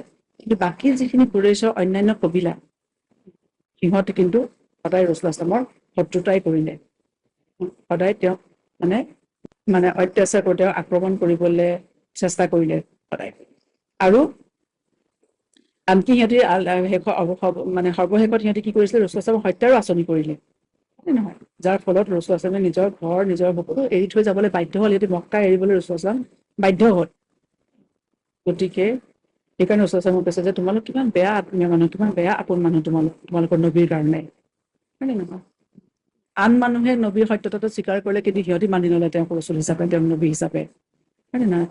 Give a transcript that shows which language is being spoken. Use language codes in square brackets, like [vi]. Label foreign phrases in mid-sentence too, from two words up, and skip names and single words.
[as] কিন্তু বাকী যিখিনি কুৰেশ্বৰ অন্যান্য কবিলা, সিহঁতে কিন্তু সদায় [ar] رسول الله صلى الله عليه وسلم [as] শত্ৰুতাই কৰিলে, সদায় তেওঁক মানে অত্যাচাৰ কৰি, তেওঁক আক্ৰমণ কৰিবলৈ চেষ্টা কৰিলে সদায়। আৰু আনকি সিহঁতি মানে সৰ্বশেষত সিহঁতি কি কৰিছিলে, [ar] رسول الله صلى الله عليه وسلم [as] হত্যাৰো আঁচনি কৰিলে, নহয়। যাৰ ফলত [ar] رسول الله صلى الله عليه وسلم [as] নিজৰ ঘৰ, নিজৰ সকলো এৰি থৈ যাবলৈ বাধ্য হ'ল, সিহঁতি মক্কা এৰিবলৈ [ar] رسول الله صلى الله عليه وسلم [as] বাধ্য হ'ল। গতিকে সেইকাৰণে [ar] رسول الله صلى الله عليه وسلم [as] কৈছে যে তোমালোক কিমান বেয়া আত্মীয় মানুহ, কিমান বেয়া আপোন মানুহ তোমালোকৰ নবীৰ কাৰণে, হয় নে নহয়। আন মানুহে নবীৰ সত্যতাটো স্বীকাৰ কৰিলে, কিন্তু সিহঁতি মানি নলয় তেওঁক ৰাছূল হিচাপে, তেওঁক নবী হিচাপে, হয় নে নহয়।